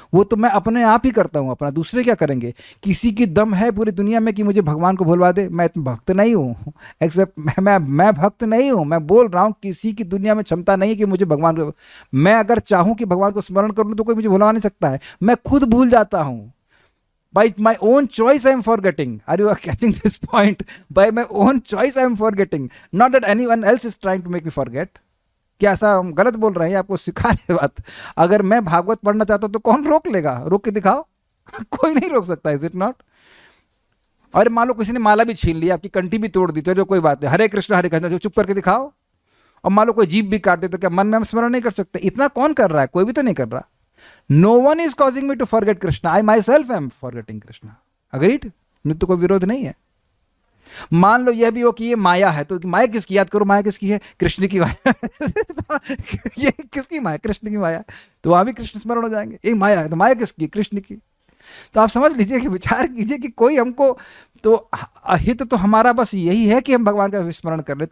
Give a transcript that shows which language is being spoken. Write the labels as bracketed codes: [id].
[hi] वो तो मैं अपने आप ही करता हूँ, अपना दूसरे क्या करेंगे। किसी की दम है पूरी दुनिया में कि मुझे भगवान को भुलवा दे? मैं भक्त नहीं हूँ, एक्सेप्ट मैं भक्त नहीं हूँ। मैं बोल रहा हूँ किसी की दुनिया में क्षमता नहीं है कि मुझे भगवान को, मैं अगर चाहूँ कि भगवान को स्मरण करूँ तो कोई मुझे भुलवा नहीं सकता है। मैं खुद भूल जाता हूँ। [en] By my own choice I am forgetting. Are you catching this point? By my own choice I am forgetting. Not that anyone else is trying to make me forget. [hi] क्या ऐसा हम गलत बोल रहे हैं? आपको सिखा रहे बात। अगर मैं भागवत पढ़ना चाहता हूं तो कौन रोक लेगा? रोक के दिखाओ। कोई नहीं रोक सकता। [en] Is it not? [hi] और मान लो किसी ने माला भी छीन ली, आपकी कंठी भी तोड़ दी, तो जो कोई बात नहीं, हरे कृष्ण जो चुप करके दिखाओ। और मान लो कोई जीभ भी काट दे तो क्या मन में हम स्मरण नहीं कर सकते? इतना कौन कर रहा है? कोई भी तो नहीं कर रहा। [en] No one is causing me to forget Krishna. I myself am forgetting Krishna. Agreed? [hi] तो कोई विरोध नहीं है। मान लो यह भी हो कि ये माया है, तो माया किसकी? याद करो, माया किसकी है? कृष्ण की माया। ये किसकी माया? कृष्ण की माया। तो वहां भी कृष्ण स्मरण हो जाएंगे। ये माया है तो माया किसकी? कृष्ण की। तो आप समझ लीजिए कि विचार कीजिए कि कोई हमको, तो अहित तो हमारा बस यही है कि हम भगवान का विस्मरण कर ले।